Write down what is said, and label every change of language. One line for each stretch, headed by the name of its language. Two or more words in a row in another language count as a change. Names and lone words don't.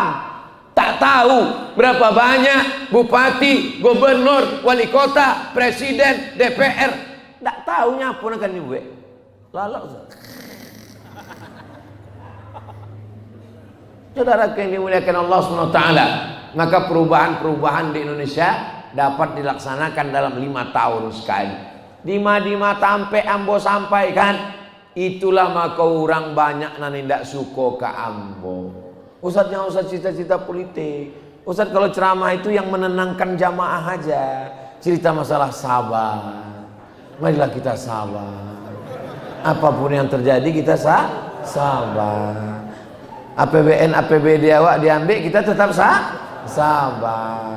Indonesian: Tak tahu berapa banyak bupati, gubernur, wali kota, presiden, DPR. Tak tahu nyapun akan dibuat. Lalu saudara yang dimuliakan Allah SWT, maka perubahan-perubahan di Indonesia dapat dilaksanakan dalam 5 tahun sekali.
Minangkabau: Dima tampe ambo sampaikan, itulah maka orang banyak nani ndak suko ke ambo.
Indonesian: Ustadznya ustadz cita-cita politik. Ustadz kalau ceramah itu yang menenangkan jamaah aja, cerita masalah sabar. Marilah kita sabar. Apapun yang terjadi kita sabar. APBN APBD awak diambil, kita tetap sabar.